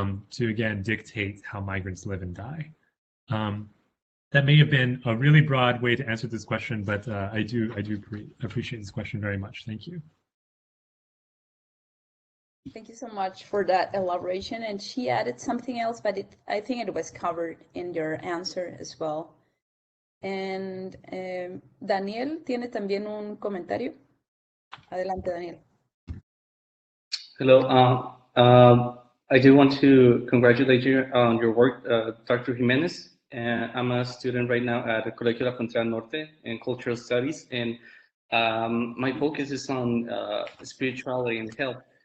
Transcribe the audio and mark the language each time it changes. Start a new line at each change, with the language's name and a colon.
English: to again dictate how migrants live and die. That may have been a really broad way to answer this question, but I do appreciate this question very much. Thank you. Thank you so much for that elaboration. And she added something else, but I think it was covered in your answer as well.
Spanish: And Daniel tiene también un comentario. Adelante, Daniel.
English: Hello. I do want to congratulate you on your work, Dr. Jimenez. I'm a student right now at the Colegio Frontera Norte in Cultural Studies, and my focus is on spirituality and health.